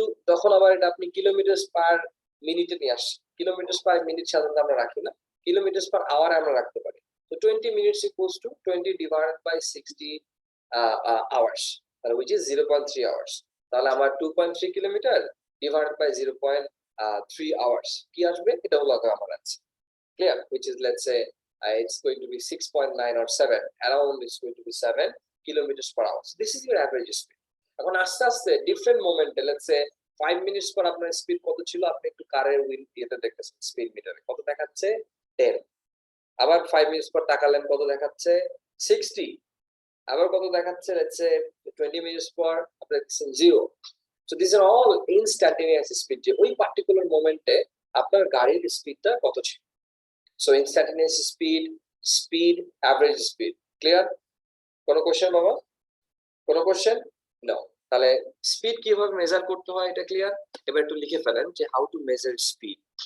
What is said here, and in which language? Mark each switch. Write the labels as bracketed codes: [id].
[bn] তখন আবার এটা আপনি কিলোমিটার পার মিনিটে নিয়ে আসছেন। কিলোমিটার পার মিনিট সাধারণত আমরা রাখি না, কিলোমিটার পার আওয়ার আমরা রাখতে পারি। [en] তো 20 minutes equals to 20 divided by 60 hours, which is 0.3 hours. [bn] তাহলে আমার 2.3 কিলোমিটার [en] divided by 0.3 hours [bn] কি আসবে? এটা হলো আমার আছে। Clear? [en] Which is, let's say it's going to be 6.9 or 7, around it's going to be 7 kilometers per hour. So this is your average speed. [bn] এখন আস্তে আস্তে ডিফারেন্ট মোমেন্টে, [en] let's say [bn] 5 মিনিটস পর আপনার স্পিড কত ছিল? আপনি একটু কারের হুইল দিয়েতে দেখতেছেন স্পিড মিটারে কত দেখাচ্ছে? 10। আবার 5 মিনিটস পর তাকালেন কত দেখাচ্ছে? 60। আবার কত দেখাচ্ছে? লেটস সে 20 মিনিটস পর আপনি দেখছেন 0। [en] so this are all instantaneous speed, [bn] যে ওই পার্টিকুলার মোমেন্টে আপনার গাড়ির স্পিডটা কত ছিল। [en] So instantaneous speed, average speed. [bn] Clear? কোনো কোশ্চেন বাবা? কোনো কোশ্চেন? No. তাহলে স্পিড কিভাবে মেজার করতে হয় এটা ক্লিয়ার? এবার একটু লিখে ফেলেন যে [en] How to measure speed.